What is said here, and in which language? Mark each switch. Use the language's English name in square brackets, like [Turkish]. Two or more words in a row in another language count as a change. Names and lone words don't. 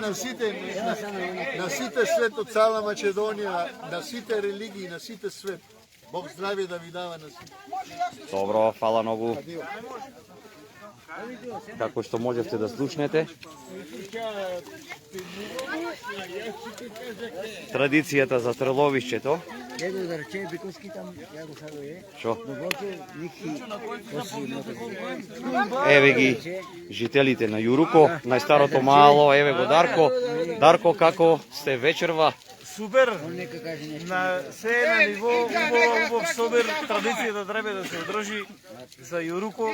[Macedonian] На сите свет од цела Македонија, на сите религии, на сите свет. Бог здравје да ви дава на сите. Добро, фала многу. Како што можевте да слушнете. Традицијата за Стреловишчето. Jego zarče Bikovski tam, ja go sada je. Шо? Доготе ники Еве ги жителите на Јуруко, најстарото мало, еве го Дарко. Дарко, како сте вечерва? Супер, нека каже нешто. на се на ниво убав супер, традицијата треба да се одржи за Јуруко.